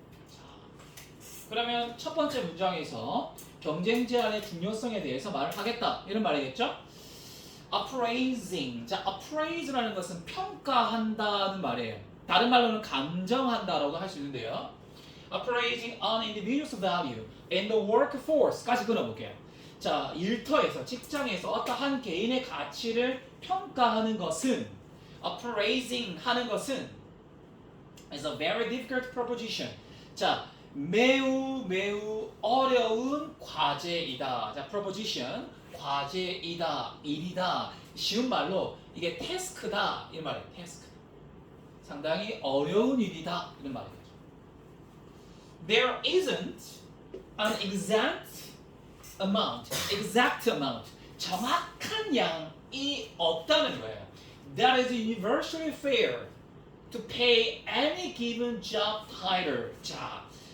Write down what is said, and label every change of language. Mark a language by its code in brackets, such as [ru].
[ko] 자, 그러면 첫 번째 문장에서 경쟁 제한의 중요성에 대해서 말을 하겠다. 이런 말이겠죠? appraising. 자, appraise라는 것은 평가한다는 말이에요. 다른 말로는 감정한다라고 할 수 있는데요. [en] appraising an individual's value in the workforce까지 [ko] 끊어볼게요. 자, 일터에서, 직장에서 어떠한 개인의 가치를 평가하는 것은 appraising 하는 것은 [en] is a very difficult proposition. [ko] 자, 매우 어려운 과제이다. 자, proposition, 과제이다, 일이다. 쉬운 말로 이게 task다 이런 말이에요. task. 상당히 어려운 일이다 이런 말이죠. [en] There isn't an exact amount, [ko] 정확한 양이 없다는 거예요. [en] That is universally fair to pay any given job title. 자,